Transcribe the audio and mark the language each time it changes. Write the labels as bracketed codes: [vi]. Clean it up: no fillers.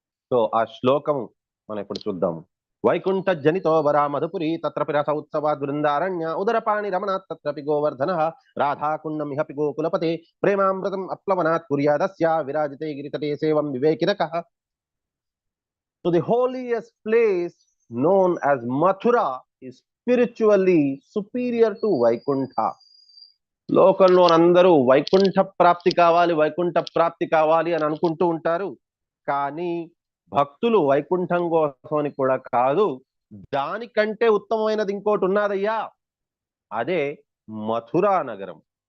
[sa] So ఆ శ్లోకము మనం ఇప్పుడు చూద్దాము. వైకుంఠ జనితో వరా మధుపురి తత్ర రస ఉత్సవాద్ బృందారణ్య ఉదరపాణి రమణాత్ తత్రపి Govardhana రాధాకుండం ఇహపి గోకులపతే ప్రేమామృతం అప్లవనాత్ కుర్యాదస్య విరాజితే గిరితటే సేవం వివేకినకః. [en] So the holiest place known as Mathura is spiritually superior to Vaikuntha. [te] లోకంలో అందరూ వైకుంఠ ప్రాప్తి కావాలి, వైకుంఠ ప్రాప్తి కావాలి అని అనుకుంటూ ఉంటారు, కానీ భక్తులు వైకుంఠం కోసమని కూడా కాదు, దానికంటే ఉత్తమమైనది ఇంకోటి ఉన్నదయ్యా, అదే మథురా నగరం.